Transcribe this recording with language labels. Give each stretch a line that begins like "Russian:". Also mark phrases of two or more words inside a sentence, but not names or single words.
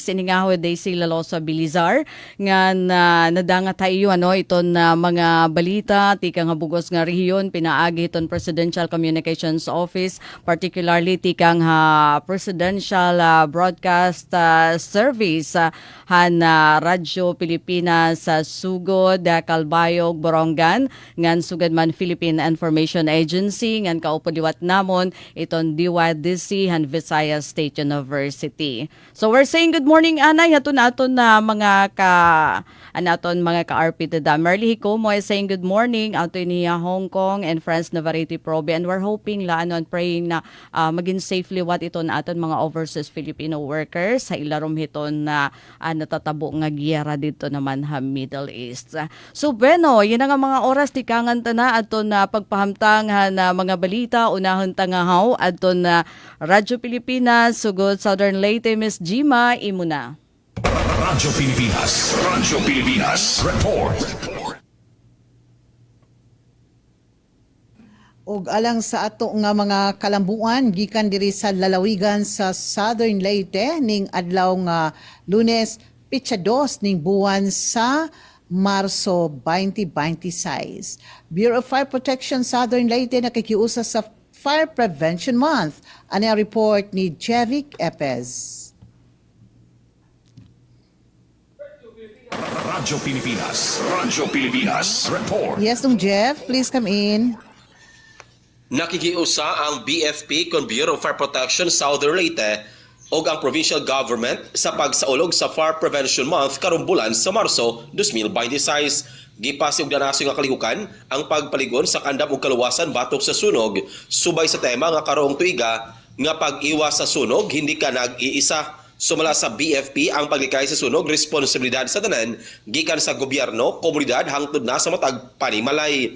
Waray: Iningaho Daisy Lalosa Bilizar nga nadanga tayo iton mga balita tika nga bugos nga rehiyon pinaagi iton Presidential Communications Office, particularly tikang Presidential Broadcast Service han Radyo Pilipinas sugod Calbayog Borongan ngan sugad man Philippine Information Agency ngan kaupodiwat namon iton DYDC han Visayas State University.
English: So we're saying good morning
Waray: anay haton na mga mga ka-RP tada. Merly Hikomo
English: is saying good morning
Waray: ato niya Hong Kong and France Navarrete Probe,
English: and we're hoping praying
Waray: na maging safely what iton aton mga
English: overseas Filipino workers
Waray: sa ilarom hiton na natatabo nga giyera dito naman ha Middle East. So bueno, yun nga mga oras tikangan na aton na pagpahamtang na mga balita unahon tangahaw aton na Radyo Pilipinas sugod Southern Leyte. Miss Gima imuna.
Filipino: Radyo Pilipinas. Radyo Pilipinas. Report.
Cebuano: Og alang sa ato nga mga kalambuan gikan diri sa lalawigan sa Southern Leyte ning adlaw nga Lunes, pitsa 2 ning buwan sa Marso 2026. Bureau of Fire Protection Southern Leyte nakikiusa sa Fire Prevention Month.
Filipino: Ano ang report ni Jevic Epez? Radyo Pilipinas. Radyo Pilipinas. Report.
English: Yes, Jeff, please come in.
Cebuano: Nakikiusa ang BFP kon Bureau of Fire Protection Southern Leyte o ang provincial government sa pagsaulog sa Fire Prevention Month karong bulan sa Marso 2026. Gipasi og danasyo nga kalihukan ang pagpaligon sa kandam ug kaluwasan batok sa sunog subay sa tema nga karong tuiga nga
Filipino: pag-iwas sa sunog hindi ka nag-iisa.
Cebuano: Sumala sa BFP ang paglikay sa sunog responsibilidad sa tanan gikan sa gobyerno, komunidad hangtod na sa matag panimalay.